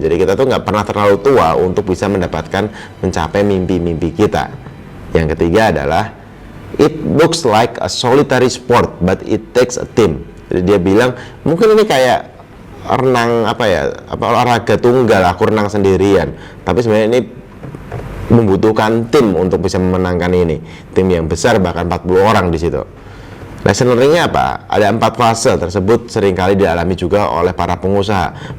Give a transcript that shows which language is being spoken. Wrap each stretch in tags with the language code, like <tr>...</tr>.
<id>Jadi kita tuh nggak pernah terlalu tua untuk bisa mencapai mimpi-mimpi kita. Yang ketiga adalah,</id> <en>It looks like a solitary sport, but it takes a team.</en> <id>Jadi dia bilang mungkin ini kayak renang olahraga tunggal, aku renang sendirian. Tapi sebenarnya ini membutuhkan tim untuk bisa memenangkan ini. Tim yang besar bahkan 40 orang di situ. Lesson learning-nya apa? Ada 4 fase tersebut seringkali dialami juga oleh para pengusaha.</id>